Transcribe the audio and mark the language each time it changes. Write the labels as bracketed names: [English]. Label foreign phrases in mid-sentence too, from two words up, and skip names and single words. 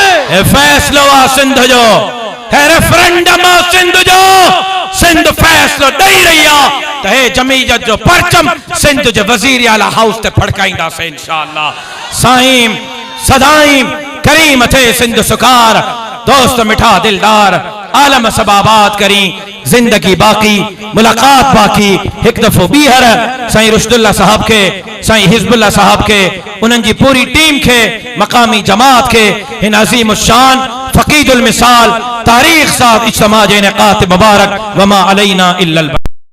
[Sindhi] ए फैसलो आ सिंध जो है रेफरेंडम आ सिंध जो सिंध फैसलो ॾेई रही आहे त हे जमीयत जो परचम सिंध जे वज़ीर आला हाउस ते फड़काईंदासीं [Arabic] إن شاء الله [Sindhi] साईं सदाईं करीम थे सिंध सुकार दोस्त मिठा दिलदार आलम सबाबाद करी जिंदगी बाकी मुलाकात बाकी एक दफो बीहर साईं रुशदुल्ला साहब के साईं हिजबुल्ला साहब के उन्हनि जी पूरी टीम के मकामी जमात के इन अजीम शान फकीदुल मिसाल तारीख साथ इज्तिमा जे इनेकात मुबारक [Arabic] وما علينا إلا